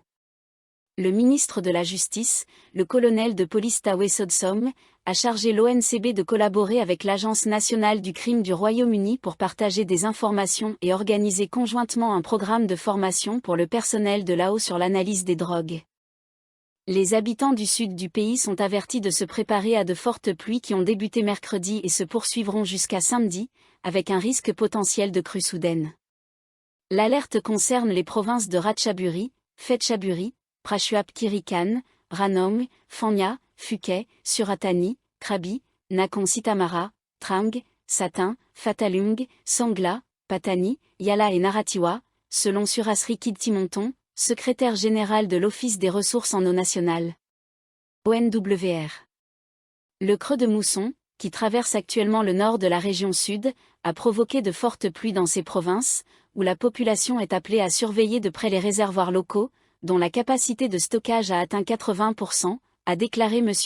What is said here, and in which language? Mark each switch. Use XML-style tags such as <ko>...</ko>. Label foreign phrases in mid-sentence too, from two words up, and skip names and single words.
<fr>Le ministre de la Justice, le colonel de police Tawe Sodsom, a chargé l'ONCB de collaborer avec l'Agence nationale du crime du Royaume-Uni pour partager des informations et organiser conjointement un programme de formation pour le personnel de l'AO sur l'analyse des drogues. Les habitants du sud du pays sont avertis de se préparer à de fortes pluies qui ont débuté mercredi et se poursuivront jusqu'à samedi, avec un risque potentiel de crue soudaine. L'alerte concerne les provinces de Ratchaburi, Phetchaburi, Prachuap Khiri Khan, Ranong, Phang, Phuket, Suratani, Krabi, Nakhon Sitamara, Trang, Satin, Phatalung, Sangla, Patani, Yala et Narathiwat, selon Surasri Kidtimonton, secrétaire général de l'Office des ressources en eau nationale. ONWR. Le creux de mousson, qui traverse actuellement le nord de la région sud, a provoqué de fortes pluies dans ces provinces, où la population est appelée à surveiller de près les réservoirs locaux, dont la capacité de stockage a atteint 80%, a déclaré M.</fr>